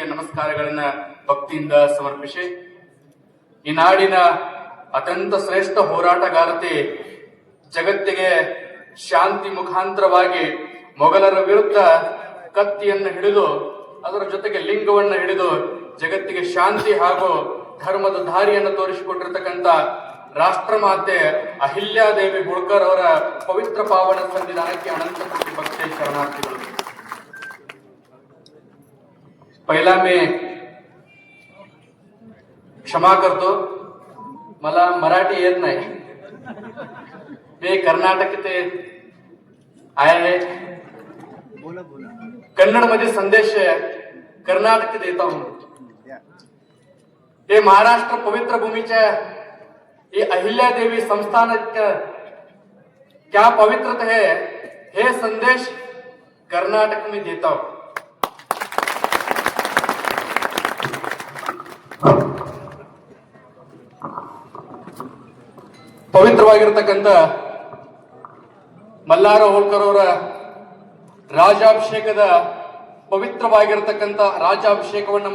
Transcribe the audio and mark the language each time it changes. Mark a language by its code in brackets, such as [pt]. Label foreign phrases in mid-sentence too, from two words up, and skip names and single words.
[kn] ನಮಸ್ಕಾರಗಳನ್ನ ಭಕ್ತಿಯಿಂದ ಸಮರ್ಪಿಸಿ, ಈ ನಾಡಿನ ಅತ್ಯಂತ ಶ್ರೇಷ್ಠ ಹೋರಾಟಗಾರತೆ, ಜಗತ್ತಿಗೆ ಶಾಂತಿ ಮುಖಾಂತರವಾಗಿ ಮೊಘಲರ ವಿರುದ್ಧ ಕತ್ತಿಯನ್ನು ಹಿಡಿದು ಅದರ ಜೊತೆಗೆ ಲಿಂಗವನ್ನು ಹಿಡಿದು ಜಗತ್ತಿಗೆ ಶಾಂತಿ ಹಾಗೂ ಧರ್ಮದ ದಾರಿಯನ್ನು ತೋರಿಸಿಕೊಟ್ಟಿರ್ತಕ್ಕಂಥ ರಾಷ್ಟ್ರಮಾತೆ ಅಹಿಲ್ಯಾದೇವಿ ಹೋಳ್ಕರ್ ಅವರ ಪವಿತ್ರ ಪಾವನ ಸನ್ನಿಧಾನಕ್ಕೆ ಅನಂತ ಕೋಟಿ ಭಕ್ತಿ ಶರಣಾರ್ಥಿಗಳು. [mr] पहिला मी क्षमा करतो, मला मराठी येत नाही. मी कर्नाटक ते आहे, कन्नड मध्ये संदेश कर्नाटक [hi] देता हूं. [mr] हे महाराष्ट्र पवित्र भूमीच्या [hi] ये अहिल्यादेवी संस्थान क्या पवित्रता है, हे संदेश कर्नाटक में देता हूं. [kn] ಪವಿತ್ರವಾಗಿರತಕ್ಕಂಥ ಮಲ್ಲಾರ ಹೋಳ್ಕರ್ ಅವರ ರಾಜಾಭಿಷೇಕದ ಪವಿತ್ರವಾಗಿರತಕ್ಕಂಥ ರಾಜಾಭಿಷೇಕವನ್ನು